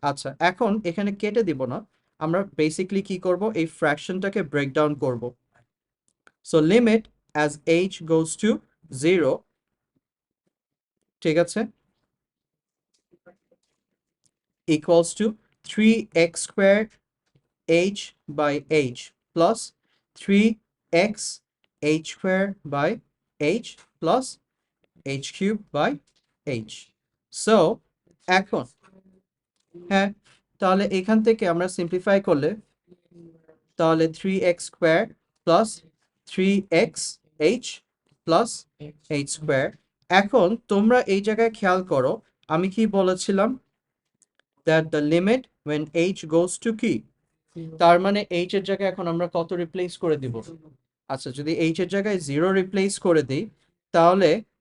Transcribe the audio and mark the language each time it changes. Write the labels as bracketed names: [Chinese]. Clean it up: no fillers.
[Bangla] আচ্ছা, এখন এখানে কেটে দিব না, আমরা বেসিকলি কি করব, এই ফ্র্যাকশনটাকে ব্রেকডাউন করব। [English] so limit as h goes to zero, [Bangla] ঠিক আছে, [English] equals to 3x squared h by h plus 3x h squared by h plus h cubed by h. [Bangla] So এখন হ্যাঁ, তাহলে এখান থেকে আমরা সিম্পলিফাই করলে, তাহলে [English] 3x squared plus 3x h plus h squared। [Bangla] এখন তোমরা এই জায়গায় খেয়াল করো, আমি কি বলেছিলাম, [English] that the limit when h goes to [Bangla] কি, তার মানে h এর জায়গায় এখন আমরা কত রিপ্লেস করে দিব, আচ্ছা যদি h এর জায়গায় 0 রিপ্লেস করে দিই, তাহলে